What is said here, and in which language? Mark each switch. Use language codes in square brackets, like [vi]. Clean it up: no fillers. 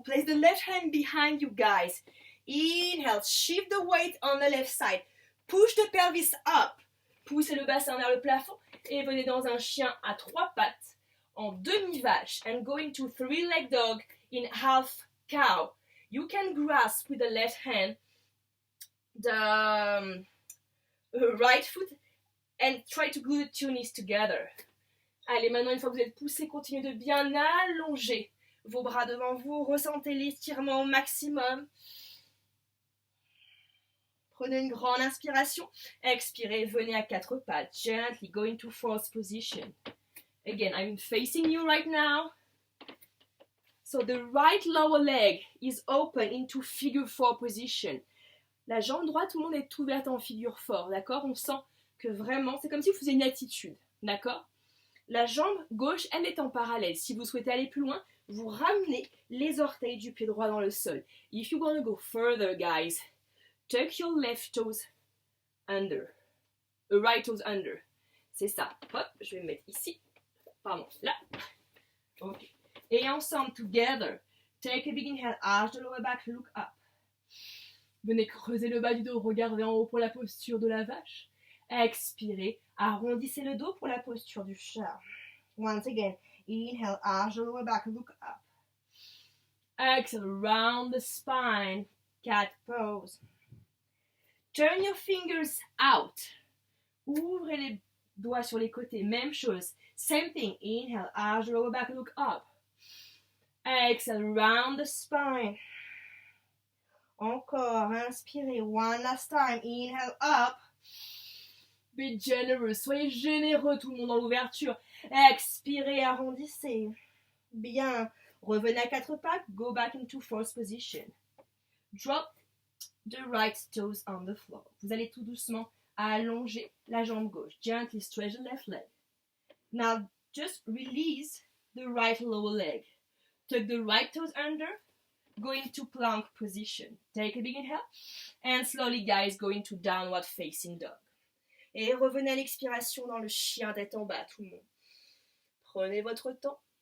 [en] Place the left hand behind you, guys. Inhale, shift the weight on the left side. Push the pelvis up. [fr] Poussez le bassin vers le plafond et venez dans un chien à trois pattes en demi-vache [en] and go into three-leg dog in half cow. You can grasp with the left hand the right foot and try to glue the two knees together. [fr] Allez, maintenant une fois que vous êtes poussé, continuez de bien allonger vos bras devant vous. Ressentez l'étirement au maximum. Prenez une grande inspiration. Expirez, venez à quatre pattes. [en] Gently go into fourth position. Again, I'm facing you right now. So the right lower leg is open into figure four position. [fr] La jambe droite, tout le monde est ouverte en figure four, d'accord? On sent que vraiment, c'est comme si vous faisiez une attitude, d'accord? La jambe gauche, elle est en parallèle. Si vous souhaitez aller plus loin, vous ramenez les orteils du pied droit dans le sol. [en] If you want to go further, guys, tuck your left toes under. Right toes under. [fr] C'est ça. Hop, je vais me mettre ici. Pardon, là. Ok. Et ensemble, [en] together. Take a big inhale, arch the lower back, look up. [fr] Venez creuser le bas du dos, regardez en haut pour la posture de la vache. Expirez, arrondissez le dos pour la posture du chat. [en] Once again, inhale, arch the lower back, look up. Exhale, round the spine, cat pose. Turn your fingers out. [fr] Ouvrez les doigts sur les côtés, même chose. [en] Same thing, inhale, arch the lower back, look up. Exhale, round the spine. [fr] Encore, inspirez, [en] one last time, inhale up. Be generous, [fr] soyez généreux tout le monde dans l'ouverture. Expirez, arrondissez. Bien, revenez à quatre pattes, [en] go back into fourth position. Drop the right toes on the floor. [fr] Vous allez tout doucement allonger la jambe gauche. [en] Gently stretch the left leg. Now, just release the right lower leg. Tuck the right toes under. Go into plank position. Take a big inhale. And slowly, guys, go into downward facing dog. [fr] Et revenez à l'expiration dans le chien tête en bas, tout le monde. Prenez votre temps.